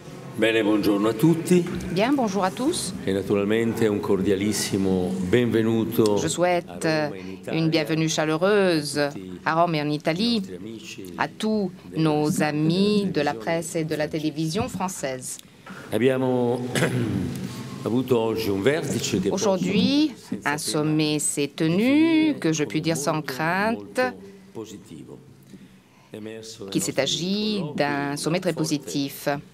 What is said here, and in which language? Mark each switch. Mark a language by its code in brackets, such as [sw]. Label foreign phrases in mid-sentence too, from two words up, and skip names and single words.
[it] Bene, buongiorno a tutti. [fr] Bien, bonjour à tous. [it] E naturalmente un cordialissimo benvenuto. [fr] Je souhaite une bienvenue chaleureuse à Rome et en Italie à tous nos amis de la presse et de la télévision française. Aujourd'hui, un sommet s'est tenu, que je puis dire sans crainte, qu'il s'est agi d'un sommet très positif.